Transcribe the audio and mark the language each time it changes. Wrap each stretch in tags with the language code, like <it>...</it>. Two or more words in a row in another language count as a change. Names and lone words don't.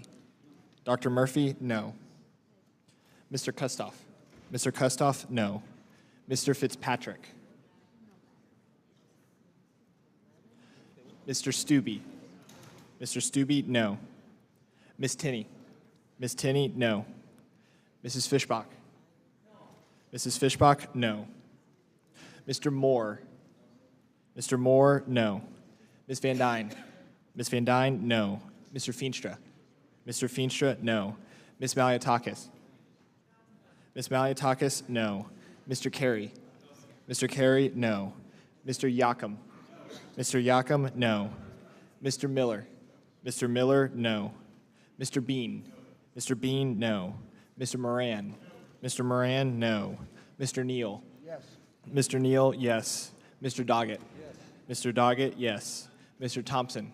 <en>Dr. Murphy, no. Mr. Kustoff. Mr. Kustoff, no. Mr. Fitzpatrick. Mr. Stubbe. Mr. Stubbe, no. Miss Tinney. Miss Tinney, no. Mrs. Fishbach. Mrs. Fishbach, no. Mr. Moore. Mr. Moore, no. Ms. Van Dyne. Ms. Van Dyne, no. Mr. Feenstra. Mr. Feenstra, no. Ms. Maliotakis. Ms. Maliotakis, no. Mr. Carey. Mr. Carey, no. Mr. Yakum. Mr. Yakum, no. Mr. Miller. Mr. Miller, no. Mr. Bean. Mr. Bean, no. Mr. Moran. Mr. Moran, no. Mr. Neal. Yes. Mr. Neal, yes. Mr. Doggett. Yes. Mr. Doggett, yes. Mr. Thompson.</en>